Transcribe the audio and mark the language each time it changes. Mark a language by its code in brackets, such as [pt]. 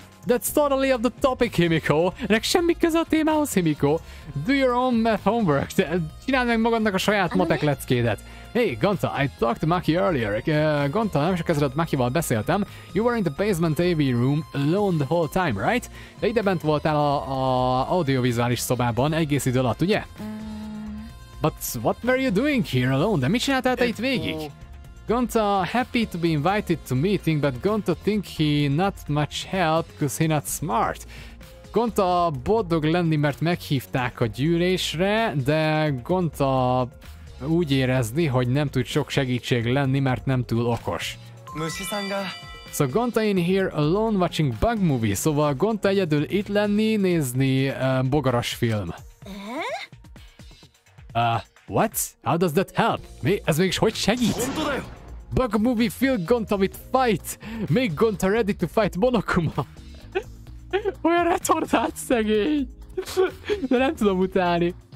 [en] That's totally off the topic, Himiko. [hu] Ennek semmi köze a témához, Himiko. [en] Do your own math homework. [hu] Csináld meg magadnak a saját matek leckédet. [en] Hey, Gonta, I talked to Maki earlier. [hu] Gonta, nem sok ezelőtt Makival beszéltem. [en] You were in the basement AV room alone the whole time, right? [hu] De ide bent voltál a audiovizuális szobában egész idő alatt, ugye? [en] But what were you doing here alone? [hu] De mit csináltál te itt végig? [en] Gonta happy to be invited to meeting, but Gonta think he not much help because he not smart. [hu] Gonta boldog lenni, mert meghívták a gyűlésre, de Gonta úgy érezni, hogy nem tud sok segítség lenni, mert nem túl okos. [en] So Gonta in here alone watching bug movie, [hu] szóval Gonta egyedül itt lenni, nézni bogaras film. [en] What? How does that help? [hu] Ez mégis hogy segít? [en] Bug movie fill Gonta with fight. Make Gonta ready to fight Monokuma. [hu] Olyan retardált szegény. De nem tudom utálni.